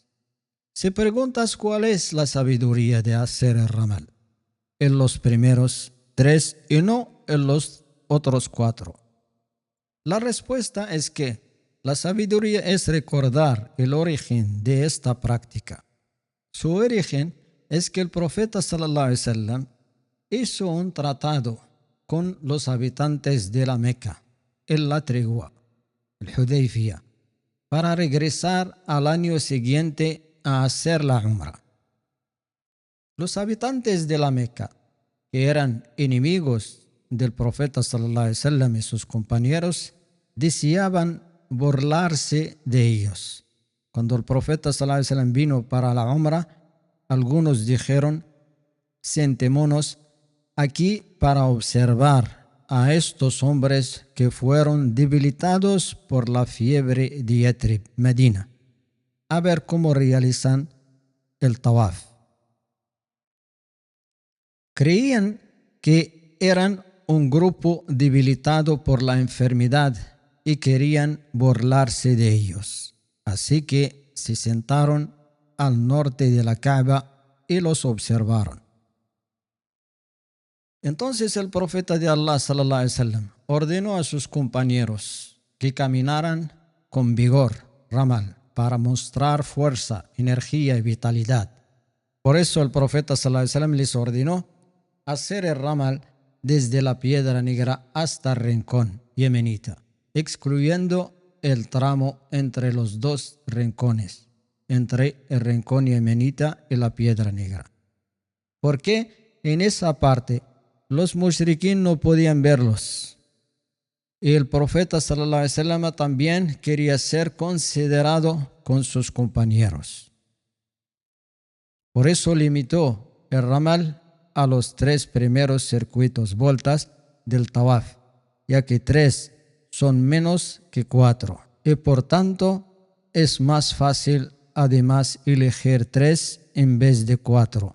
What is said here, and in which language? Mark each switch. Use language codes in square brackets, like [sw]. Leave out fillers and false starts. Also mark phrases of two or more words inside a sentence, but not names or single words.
[es] Si preguntas cuál es la sabiduría de hacer el ramal en los primeros 3 y no en los otros 4, la respuesta es que la sabiduría es recordar el origen de esta práctica. Su origen es que el profeta [ar] صلى الله عليه وسلم [es] hizo un tratado con los habitantes de la Meca en la tregua. el Hudaybiyah, para regresar al año siguiente a hacer la Umrah. Los habitantes de la Meca, que eran enemigos del profeta [ar] صلى الله عليه وسلم [es] y sus compañeros, deseaban burlarse de ellos. Cuando el profeta [ar] صلى الله عليه وسلم [es] vino para la Umrah, algunos dijeron: sentémonos aquí para observar a estos hombres que fueron debilitados por la fiebre de Yatrib, Medina, a ver cómo realizan el tawaf. Creían que eran un grupo debilitado por la enfermedad y querían burlarse de ellos. Así que se sentaron al norte de la Kaaba y los observaron. Entonces el profeta de Allah [ar] صلى الله عليه وسلم [es] ordenó a sus compañeros que caminaran con vigor, ramal, para mostrar fuerza, energía y vitalidad. Por eso el profeta [ar] صلى الله عليه وسلم [es] les ordenó hacer el ramal desde la Piedra Negra hasta el rincón yemenita, excluyendo el tramo entre los dos rincones, entre el rincón yemenita y la Piedra Negra. Porque en esa parte los mushriquín no podían verlos. Y el profeta [ar] صلى الله عليه وسلم [es] también quería ser considerado con sus compañeros. Por eso limitó el ramal a los 3 primeros circuitos, vueltas del tawaf, ya que 3 son menos que 4 y por tanto es más fácil además elegir 3 en vez de 4.